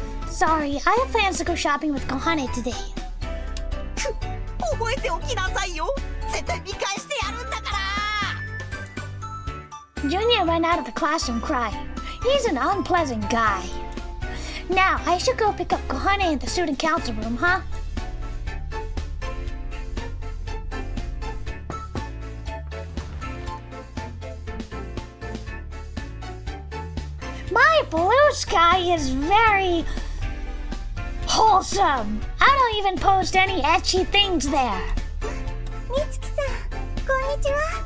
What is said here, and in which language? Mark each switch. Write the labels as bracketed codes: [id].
[en] Sorry, I have plans to go shopping with Kohane today. [ja] 覚えておきなさいよ絶対見返してやるんだから [en] Junior ran out of the classroom crying. He's an unpleasant guy. Now, I should go pick up Kohane in the student council room, huh? My blue sky is very wholesome. I don't even post any etchy things there. [ja] Mitsuki-san, こんにちは。